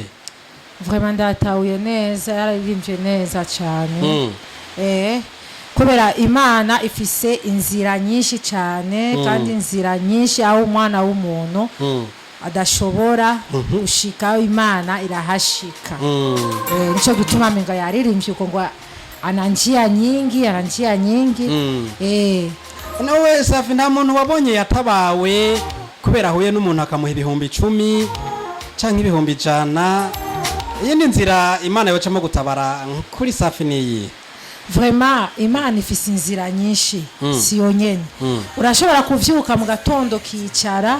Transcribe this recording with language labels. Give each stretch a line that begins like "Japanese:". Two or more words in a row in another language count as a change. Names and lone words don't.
Rundi: vraiment ndatahuye neza yararimbye neza cyane kubera Imana ifise inzira nyinshi cyane kandi inzira nyinshi aho umwana w'umuntu adashobora gushika Imana irahashika nico gituma menga yaririmbye uko ngo
Swahili: ana njia nyingi
Rundi: nawe Safi nta muntu wabonye yatabawe kubera huye n'umuntu akamuha ibihumbi 10 canke ibihumbi 100 yindi nzira Imana yocamo gutabara kuri Safi niyi vraiment Imana ifise inzira nyinshi si yonyene urashobora kuvyuka mu gatondo kicara